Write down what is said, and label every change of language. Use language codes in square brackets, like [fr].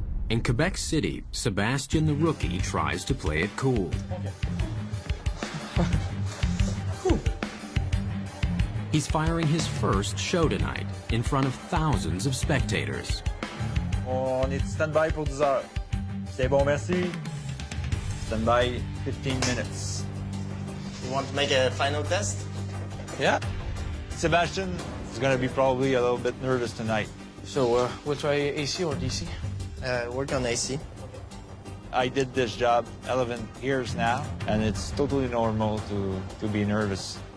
[en] In Quebec City, Sebastian the rookie tries to play it cool. He's firing his first show tonight in front of thousands of spectators. [fr] On est stand-by pour 10 heures. C'est bon, merci. Stand-by 15 minutes. [en] You want to make a final test? Yeah. Sebastian is going to be probably a little bit nervous tonight. So we'll try AC or DC? Work on AC. I did this job 11 years now, and it's totally normal to be nervous.